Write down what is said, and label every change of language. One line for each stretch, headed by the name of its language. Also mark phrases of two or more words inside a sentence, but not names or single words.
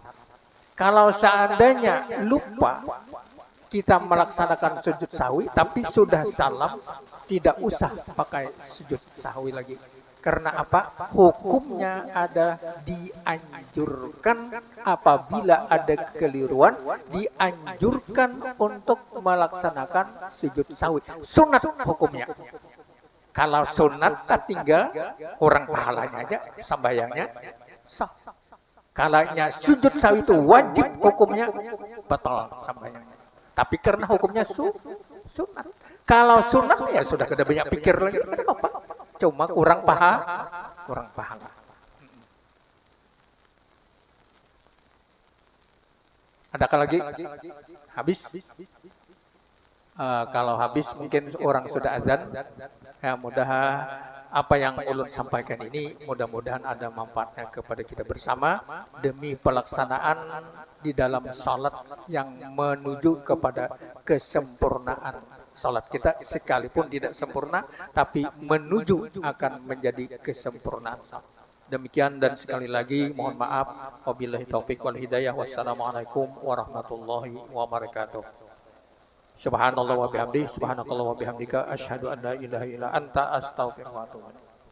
Indonesian: Kalau seandainya lupa kita melaksanakan sujud sahwi tapi sudah salam, tidak usah pakai sujud sahwi lagi. Karena apa? Hukumnya ada dianjurkan apabila ada kekeliruan, dianjurkan untuk melaksanakan sujud sahwi. Sunat hukumnya. Kalau sunat tinggal kurang pahalanya aja, sembahyangnya sah. Kalau sujud sahwi itu wajib hukumnya, batal sembahyangnya. Tapi karena hukumnya sunat. Kalau sunat ya sudah kada banyak pikir lagi, apa? Cuma kurang pahala. Adakah lagi? Habis? Kalau habis mungkin orang sudah azan. Ya, apa yang ulun sampaikan ini mudah-mudahan ada manfaatnya kepada kita bersama demi pelaksanaan di dalam salat yang menuju kepada kesempurnaan. Salat kita sekalipun tidak sempurna tapi menuju akan menjadi kesempurnaan salat. Demikian dan sekali lagi mohon maaf.
Arabic: وبالله التوفيق والهداية. والسلام عليكم ورحمة الله وبركاته. سبحان الله وبحمده سبحانك اللهم وبحمدك أشهد أن لا إله إلا أنت أستغفرك وأتوب إليك.